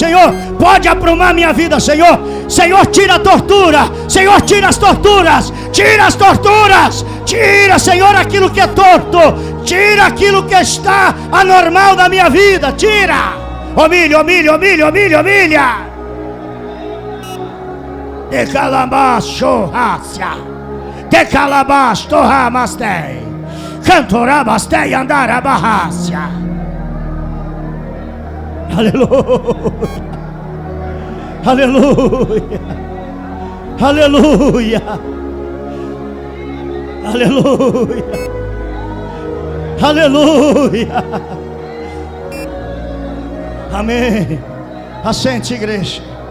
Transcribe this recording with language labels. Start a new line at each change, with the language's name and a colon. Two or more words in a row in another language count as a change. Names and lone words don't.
Portuguese: Senhor, pode aprumar minha vida. Senhor, Senhor, tira a tortura. Senhor, tira as torturas. Tira as torturas. Tira, Senhor, aquilo que é torto. Tira aquilo que está anormal da minha vida. Tira. Humilha, humilha, humilha, humilha, humilha. De calabaço rácia, de calabaço torramastei, cantorabastei andarabarrácia. Aleluia, aleluia, aleluia, aleluia, aleluia. Amém. Assente, igreja.